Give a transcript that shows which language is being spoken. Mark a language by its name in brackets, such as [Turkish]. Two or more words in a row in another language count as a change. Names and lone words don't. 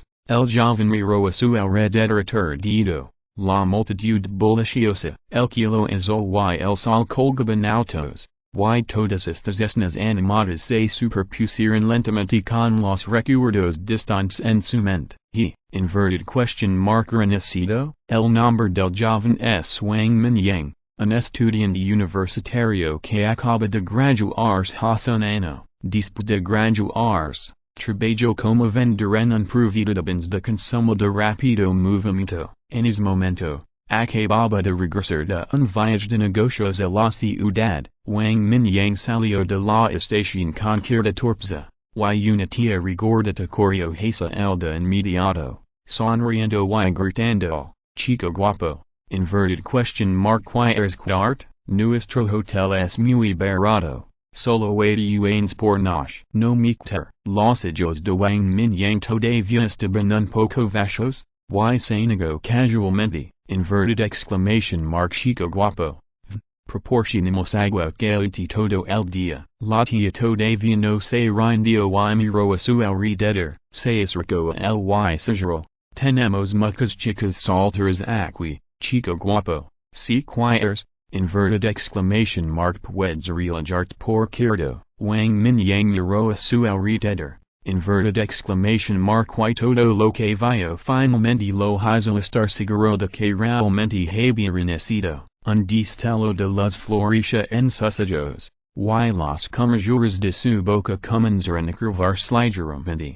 [Spanish] El joven miró a su alrededor aturdido. La multitud bulliciosa, el cielo azul y el sol colgaban altos, y todas estas escenas animadas se superpusieron lentamente con los recuerdos distantes en su mente. He, [English] inverted question mark [Spanish] renacido. El nombre del joven es Wang Mingyang, un estudiante universitario que acaba de graduarse hace un año. Después de graduarse, trabajó como vendedor en un proveedor de bienes de consumo de rápido movimiento. En ese momento, acababa de regresar de un viaje de negocios a la ciudad. Wang Mingyang salió de la estación con cierta torpeza, y una tía regordeta corrió hacia él de inmediato, sonriendo y gritando, chico guapo, [English] inverted question mark [Spanish] ¿quieres quedarte? Nuestro hotel es muy barato, solo 80 por noche. No me quiero. Los ojos de Wang Mingyang todavía estaban un poco vacíos, y se negó casualmente, [English] inverted exclamation mark [Spanish] chico guapo. Proporcionamos agua caliente todo el día. La tía todavía no se rindió y miró a su alrededor, se acercó a él y susurró, tenemos muchas chicas solteras aquí, chico guapo, si quieres, [English] inverted exclamation mark [Spanish] puedes relajarte por quieto. Wang Mingyang miró a su alrededor, Quai todo lo que vio finalmente lo hizo estar seguro de que realmente había renecido, un destello de luz florecia en sus ojos, y las comisuras de su boca comenzaron a curvarse ligeramente.